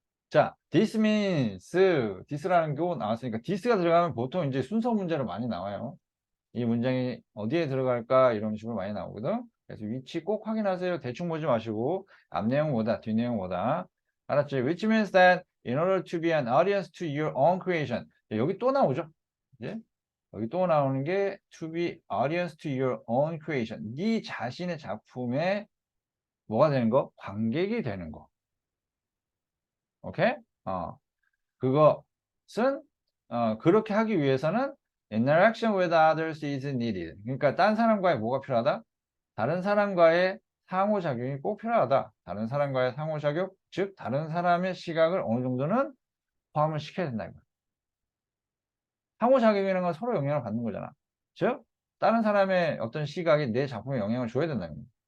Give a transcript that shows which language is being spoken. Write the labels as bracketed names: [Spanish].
[Korean] 자, this means, this라는 게 나왔으니까 this가 들어가면 보통 이제 순서 문제로 많이 나와요. 이 문장이 어디에 들어갈까 이런 식으로 많이 나오거든. 그래서 위치 꼭 확인하세요. 대충 보지 마시고 앞 내용 뭐다, 뒷 내용 뭐다. 알았지? [English] Which means that in order to be an audience to your own creation. [Korean] 여기 또 나오죠. 이제 여기 또 나오는 게 [English] to be audience to your own creation. [Korean] 네 자신의 작품에 뭐가 되는 거? 관객이 되는 거. 오케이? 그것은 그렇게 하기 위해서는 [English] interaction with others is needed. [Korean] 그러니까 다른 사람과의 뭐가 필요하다? 다른 사람과의 상호작용이 꼭 필요하다. 다른 사람과의 상호작용, 즉 다른 사람의 시각을 어느 정도는 포함을 시켜야 된다. 상호작용이라는 건 서로 영향을 받는 거잖아. 즉 다른 사람의 어떤 시각이 내 작품에 영향을 줘야 된다는 거야.